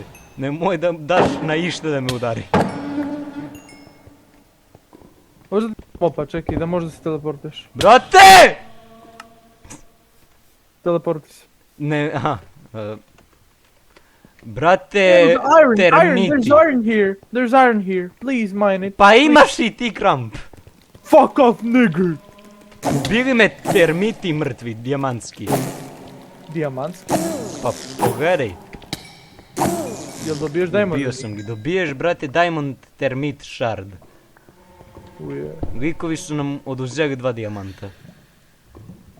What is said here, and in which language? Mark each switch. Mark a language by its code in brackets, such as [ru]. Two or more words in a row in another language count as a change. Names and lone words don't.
[sr] Nemoj da daš na išta da me udari. Možda opa, čekaj, da možda se teleportiš. Brate! Teleporti se. Ne, aha. Brate, termiti. [en] There's iron here. Please mine it. [sr] Pa imaš i ti kramp. [en] Fuck off, nigger! [sr] Ubili me termiti mrtvi, dijamantski. Dijamantski? Pa pogledaj. Jel dobiješ diamond? Ubio sam ga. Dobiješ, brate, diamond termit shard. Uje. Likovi su nam oduzeli 2 dijamanta.